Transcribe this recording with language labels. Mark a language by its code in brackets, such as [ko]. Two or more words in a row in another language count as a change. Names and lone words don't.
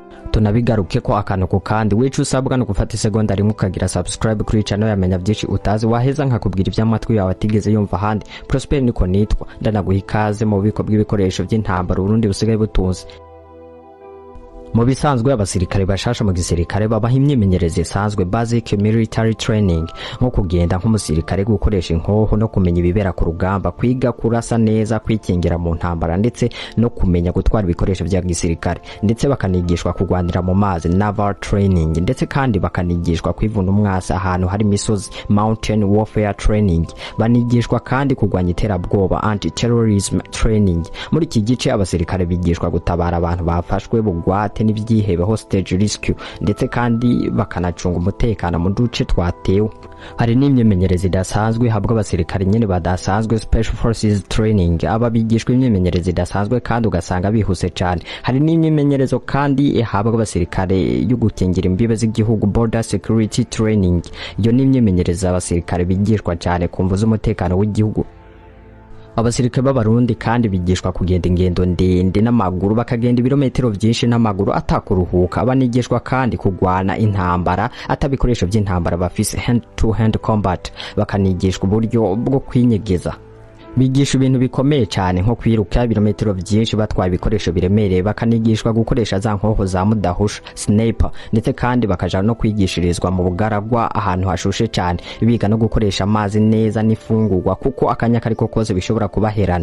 [rn] Tunabigaruke ko akanuko kandi wicu usabwa no gufata isegonda rimwe ukagira subscribe kuri channel yamenya byinshi utazi, waheza nkakubwira iby'amatwi yawe atigeze yumva handi. Prosper niko nitwa, ndanaguha ikaze mu bubiko bw'ibikoresho by'intambara Burundi busigaye butunze. Mu bisanzwe abasirikare bashasha mu gisirikare babaha imyimenyerezo isanzwe [en] basic military training, [rn] nko kugenda nk'umusirikare gukoresha inkoho no kumenya ibibera ku rugamba, kwiga kurasa neza, kwikingira mu ntambara ndetse no kumenya gutwara ibikoresho bya gisirikare, ndetse bakanigishwa kugwanira mu mazi [en] naval training, [rn] ndetse kandi bakanigishwa kwivuna umwasa ahantu hari imisozi [en] mountain warfare training, [rn] banigishwa kandi kugwanya iterabwoba [en] anti terrorism training. [rn] Muri iki gice abasirikare bigishwa gutabara abantu bafashwe bugwate n'ibyihebe [en] hostage rescue, [rn] ndetse kandi bakanacunga umutekano mu duce twatewe. Hari n'imyemenyerezo idasanzwe habwa abasirikare nyene badasanzwe [en] special forces training, [rn] aba bigishwa imyemenyerezo idasanzwe kandi ugasanga bihuse cyane. Hari n'imyemenyerezo kandi habwa abasirikare yo gukingira imbibe z'igihugu [en] border security training, [rn] iyo n'imyemenyerezo abasirikare bigishwa cyane kumvuza umutekano w'igihugu. Abasirikare b'abarundi kandi bigishwa kugenda ingendo ndende n'amaguru, bakagenda ibirometero byinshi n'amaguru atakuruhuka. Banigishwa kandi kugwana intambara atabikoresho by'intambara bafise [en] hand to hand combat, [rn] bakanigishwa uburyo bwo kwinyegeza. Bigisha ibintu bikomeye cyane nko kwiruka ibirometero byinshi batwaye ibikoresho biremereye, bakanigishwa gukoresha za nkoho za mudahusha sniper, ndetse kandi bakaja no kwigishirizwa mu bugaragwa ahantu hashushe cyane, biga no gukoresha amazi neza n'ifungurwa kuko Akanya Akariko Kose bishobora kubaherana.